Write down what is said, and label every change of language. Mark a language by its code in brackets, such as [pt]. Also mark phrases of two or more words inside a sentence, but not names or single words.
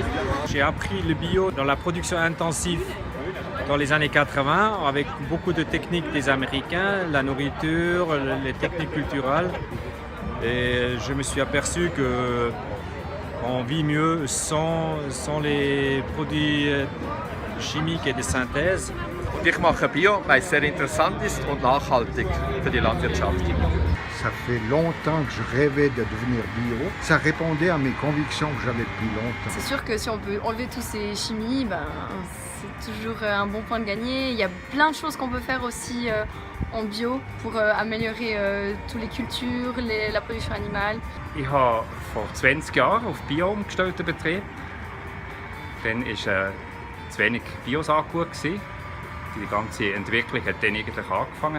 [fr] J'ai appris le bio dans la production intensive dans les années 80 avec beaucoup de techniques des Américains, la nourriture, les techniques culturelles. Et je me suis aperçu qu'on vit mieux sans les produits chimiques et de synthèse. [de] Ich mache Bio, weil es sehr interessant ist und nachhaltig für die Landwirtschaft. [fr] Ça fait longtemps que je rêvais de devenir bio. Ça répondait à mes convictions que j'avais depuis longtemps. C'est sûr que si on peut enlever tous ces chimies, c'est toujours un bon point de gagner. Il y a plein de choses qu'on peut faire aussi en bio pour améliorer toutes les cultures, la production animale. [de] Ich habe vor 20 Jahren auf Bio umgestellt den Betrieb. Dann war zu wenig Biosaatgut. Die ganze Entwicklung hat dann eigentlich angefangen.